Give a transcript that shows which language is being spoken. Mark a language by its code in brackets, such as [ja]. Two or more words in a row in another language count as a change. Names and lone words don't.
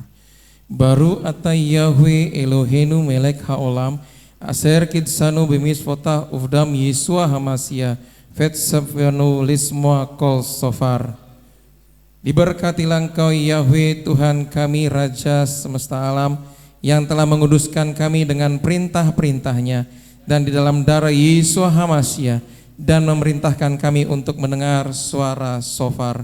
[he] ברוך אתה יהוה אלוהינו מלך העולם אשר קדשנו במצוותיו ובדם ישוע המשיח וציוונו לשמוע קול שופר. [id] Diberkatilah Engkau Yahweh Tuhan kami Raja semesta alam yang telah menguduskan kami dengan perintah-perintahnya dan di dalam darah Yesua Hamasya dan memerintahkan kami untuk mendengar suara sofar.